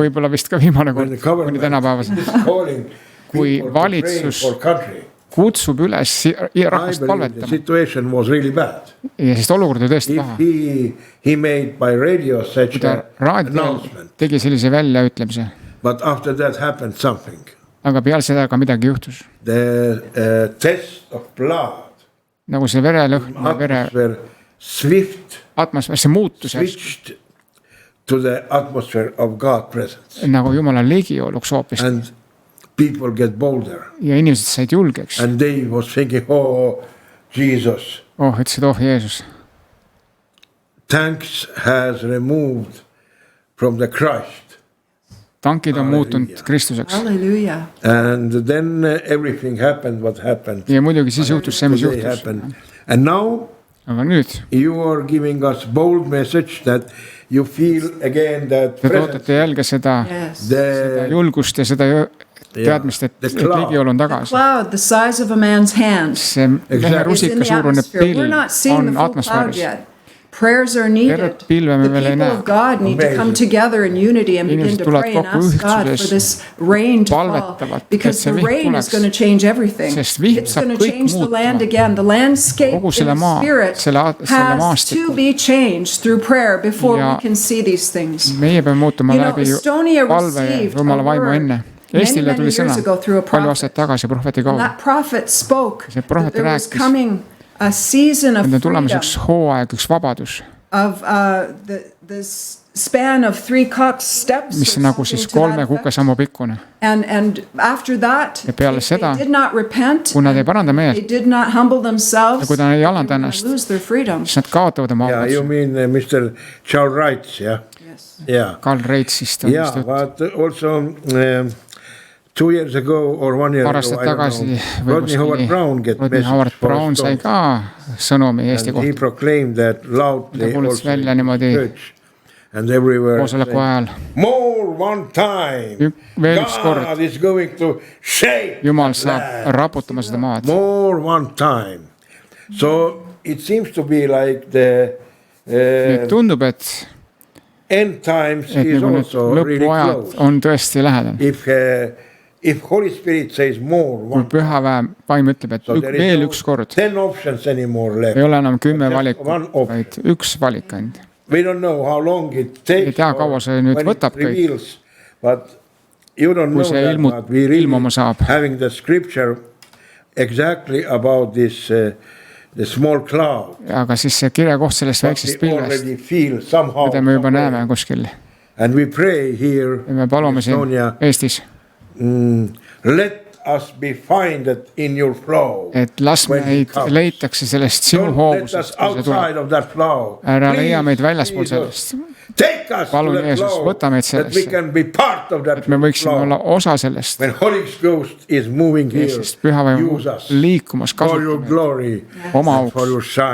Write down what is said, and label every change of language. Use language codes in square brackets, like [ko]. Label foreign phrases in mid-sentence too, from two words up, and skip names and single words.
[et] Ja võib-olla vist ka viimane kord, kuni tänapäevas. Kui valitsus kutsub üles rahvast palvetama. [en] Situation was really bad. [et] Ja siis olukord oli tõesti paha. [en] He made by radio such announcement. [et] Tegi sellise väljaütlemise. [en] But after that happened something. [et] Aga peale seda ka midagi juhtus. [en] The test of blood. [et] Nagu see verelõhn ja vere. Atmosfäär, see muutus. [en] Switched to the atmosphere of God presence. [et] Nagu Jumala ligioluks hoopis. [en] And people get bolder. [et] Ja inimesed said julgeks. [en] And they was thinking, oh, Jesus. [et] Ütlesid, Jeesus. [en] Tanks has removed from the Christ. [et] Tankid on muutunud Kristuseks. [en] Hallelujah. And then everything happened what happened. [et] Ja muidugi siis juhtus see, mis juhtus. [en] And now [et] aga nüüd [en] you are giving us bold message that you feel again that [et] te tootate jälge seda julgust ja seda teadmist, et ligiolu on tagasi. [en] The size of a man's hand. [et] See mehe rusika suurune pilv on atmosfääris. [en] Prayers are needed. The people of God need to come together in unity and begin to pray and ask God for this rain to fall. Because the rain is going to change everything. It's going to change the land again. The landscape in the spirit has to be changed through prayer before we can see these things. [et] Meie peame muutuma läbi palve ja Jumala vaimu enne. Eestile tuli sõna palju aastaid tagasi prohveti kaudu. See prohvet rääkis. [en] A season of freedom. [et] Üks hooaeg, üks vabadus. [en] Of the span of 3 cock steps. [et] Mis nagu siis 3 kukesammu pikkune. [en] And after that, they did not repent. [et] Kui nad ei paranda meelt. [en] They did not humble themselves. [et] Ja kui nad ei alanda ennast. [en] Lose their freedom. [et] Siis nad kaotavad oma vabaduse. [en] Yeah, you mean Mr. Charles Reitz, yeah? Yes. Yeah. [et] Karl Reitzist. [en] Yeah, but also 2 years ago or 1 year ago, I don't know, Rodney Howard Brown get message for us. [et] Sai ka sõnumi Eesti kohta. [en] He proclaimed that loudly also in church and everywhere. More one time. God is going to shake [et] Jumal saab raputama seda maad. [en] More one time. So it seems to be like the [et] tundub, et [en] end times is also really close. [et] On tõesti lähedal. [en] If Holy Spirit says more, [et] kui püha vaim ütleb, et veel üks kord, ei ole enam 10 valikut, vaid üks valik ainult. Ei tea, kaua see nüüd võtab kõik, kui see ilmuma saab. Aga siis see kirjakoht sellest väiksest pilvest, mida me juba näeme kuskil. Ja me palume siin Eestis. [en] Let us be finded in your flow. [et] Et las meid leitakse sellest sinu hoovusest, kui see tuleb. Ära leia meid väljaspool sellest. Palun Jeesus, võta meid sellesse, et me võiksime olla osa sellest. Sest püha vaim liikumas kasutab oma auks.